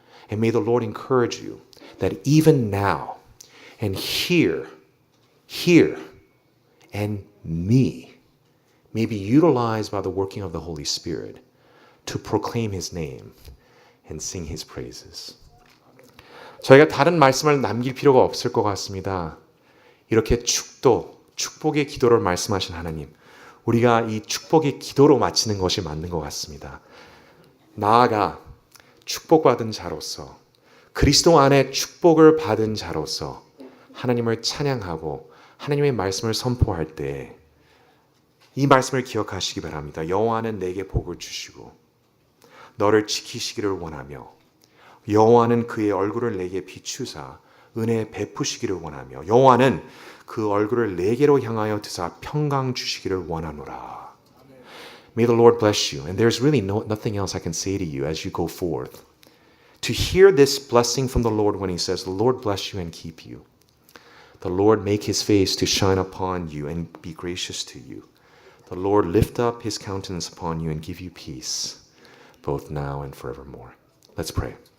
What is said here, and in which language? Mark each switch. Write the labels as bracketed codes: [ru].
[en] And may the Lord encourage you that even now and here, and me may be utilized by the working of the Holy Spirit to proclaim His name and sing His praises. [ko] 저희가 다른 말씀을 남길 필요가 없을 것 같습니다. 이렇게 축복의 기도를 말씀하신 하나님, 우리가 이 축복의 기도로 마치는 것이 맞는 것 같습니다. 나아가 축복받은 자로서, 그리스도 안에 축복을 받은 자로서 하나님을 찬양하고 하나님의 말씀을 선포할 때 이 말씀을 기억하시기 바랍니다. 여호와는 내게 복을 주시고 너를 지키시기를 원하며 여호와는 그의 얼굴을 내게 비추사 은혜 베푸시기를 원하며 여호와는 그 얼굴을 내게로 향하여 드사 평강 주시기를 원하노라. [en] May the Lord bless you. And there's really nothing else I can say to you as you go forth. To hear this blessing from the Lord when He says, the Lord bless you and keep you. The Lord make His face to shine upon you and be gracious to you. The Lord lift up His countenance upon you and give you peace, both now and forevermore. Let's pray.